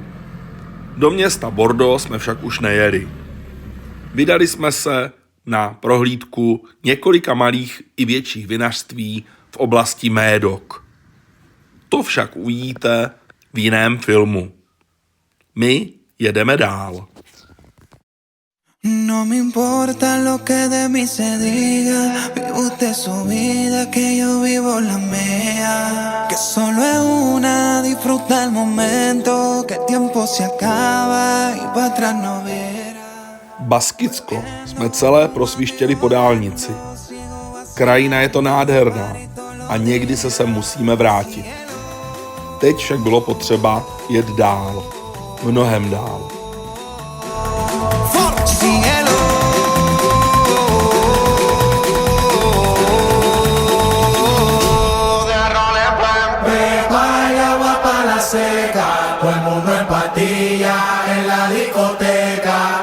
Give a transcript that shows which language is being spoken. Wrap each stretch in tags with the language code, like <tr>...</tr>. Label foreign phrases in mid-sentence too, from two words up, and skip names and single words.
<cs>Do města Bordeaux jsme však už nejeli. Vydali jsme se na prohlídku několika malých i větších vinařství v oblasti Médoc. To však uvidíte v jiném filmu. My jedeme dál.</cs> <es>No me importa lo que de mí se diga, vive usted su vida, que yo vivo la mía. Que solo es una, disfruta el momento, que el tiempo se acaba y para atrás no verá.</es> <cs>Baskicko jsme celé prosvištěli po dálnici. Krajina je to nádherná a někdy se sem musíme vrátit. Teď však bylo potřeba jet dál, mnohem dál.</cs> <es>Síguelo. Pepa y agua para la seca, todo el mundo en patilla en la discoteca.</es>